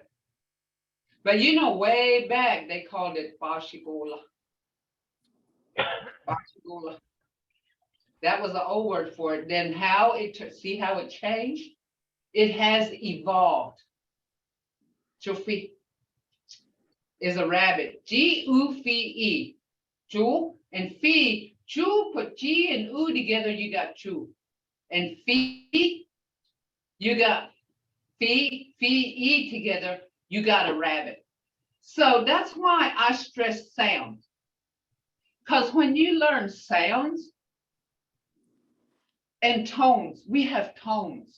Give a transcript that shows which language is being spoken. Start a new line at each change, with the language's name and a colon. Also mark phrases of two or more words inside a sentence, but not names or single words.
English: But you know, way back, they called it Bashigola. Bashigola. That was the old word for it. Then how see how it changed? It has evolved. Chufi is a rabbit. G-U-F-E. Chu and fi. Chu, put G and U together, you got chu. And fi, you got fi-e together, you got a rabbit. So that's why I stress sounds. Because when you learn sounds and tones, we have tones.